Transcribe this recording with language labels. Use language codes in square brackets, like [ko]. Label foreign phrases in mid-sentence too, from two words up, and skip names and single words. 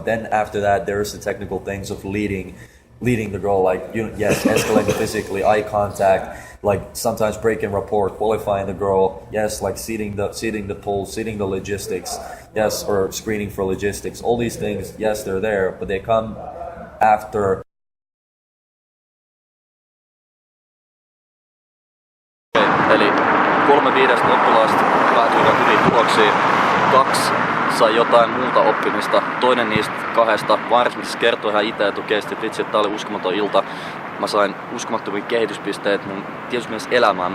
[en] Then after that, there's the technical things of leading the girl, like, yes, escalating physically, eye contact, like sometimes breaking rapport, qualifying the girl, yes, like seating the pull, seating the logistics, yes, or screening for logistics. All these things, yes, they're there, but they come after. [fi] Eli 3 5 oppilaasta päätyivät hyviin tuloksiin. 2 sai jotain muuta oppimista. Toinen niistä kahdesta varsinkin kertoi ihan itse, että okei, vitsi, että tää oli uskomaton ilta. Mä sain uskomattomia kehityspisteet mun tietysti mielessä elämään.